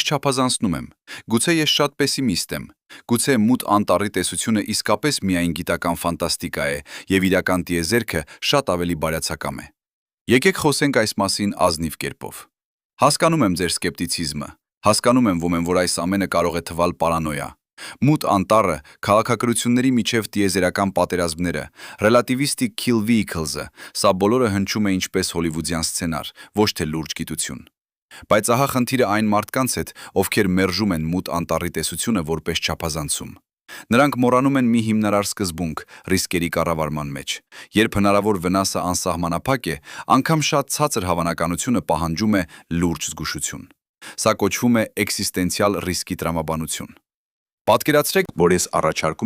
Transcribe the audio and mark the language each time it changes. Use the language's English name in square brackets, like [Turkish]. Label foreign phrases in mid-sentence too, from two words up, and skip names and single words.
[Armenian] չափազանցնում եմ, գուցե ես շատ պեսիմիստ եմ, գուցե մութ անտառի տեսությունը իսկապես միայն գիտական ֆանտաստիկա է եւ իրական տիեզերքը շատ ավելի բարյացակամ է։ Եկեք խոսենք այս մասին ազնիվ կերպով։ Հասկանում եմ ձեր սկեպտիցիզմը, հասկանում եմ, որ այս ամենը կարող է թվալ պարանոյա։ Մութ անտառը, քաղաքակրթությունների միջև տիեզերական պատերազմները, [English] relativistic kill vehicles- [Armenian] ը, սա բոլորը հնչում է ինչպես հոլիվուդյան սցենար, ոչ թե լուրջ գիտություն։ Բայց ահա խնդիրը այն մարդկանց հետ, ովքեր մերժում են մութ անտառի տեսությունը որպես չափազանցում։ Նրանք մոռանում են մի հիմնարար սկզբունք ռիսկերի կառավարման մեջ։ Երբ հնարավոր վնասը անսահմանափակ է, անգամ շատ ցածր հավանականությունը պահանջում է լուրջ զգուշություն։ Սա կոչվում է էքզիստենցիալ ռիսկի տրամաբանություն։ Պատկերացրեք, որ ես առաջարկում